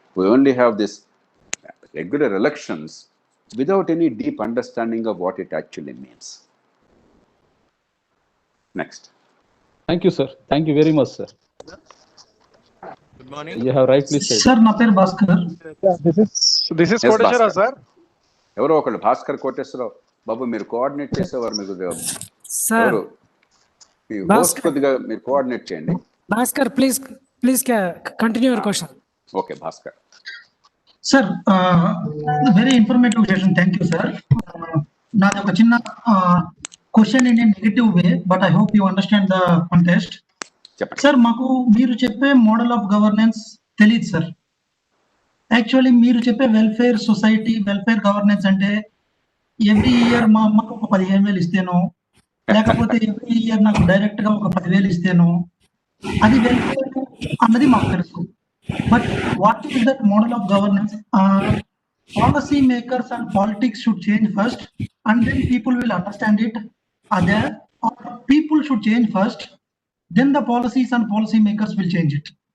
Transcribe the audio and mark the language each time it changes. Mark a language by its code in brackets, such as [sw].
[en] We only have this regular elections without any deep understanding of what it actually means. Next. Thank you, sir. Thank you very much, sir. Good morning. You have rightly said. [te] Sir, na పేరు Bhaskar. [en] This is Yes, Koteshwara, Bhaskar. sir. [te] ఎవరో ఒకళ్ళు భాస్కర్ కోటేశ్వరరావు బాబు మీరు coordinate చేసేవారు మీకు [en] Sir, [te] ఎవరు మీ host కొద్దిగా మీరు coordinate చేయండి. [en] Bhaskar, please continue your question. Okay Bhaskar. Sir, very informative session. Thank you, sir. [te] నాది ఒక చిన్న [en] Question in negative way, but I hope you understand the contest. [te] Sir, మాకు మీరు చెప్పే మోడల్ ఆఫ్ గవర్నెన్స్ తెలియదు సార్. యాక్చువల్లీ మీరు చెప్పే వెల్ఫేర్ సొసైటీ, వెల్ఫేర్ గవర్నెన్స్ అంటే ఎవ్రీ ఇయర్ మా అమ్మకు ఒక 15,000 ఇస్తేనో, లేకపోతే ఎవ్రీ ఇయర్ నాకు డైరెక్ట్ గా ఒక 10,000 ఇస్తేనో, అది వెల్ఫేర్ అన్నది మాకు తెలుసు. [en] But what is that model of governance? Policy makers and politics should change first, and then people will understand it. Or people should change first, then the policies and policy makers will change it.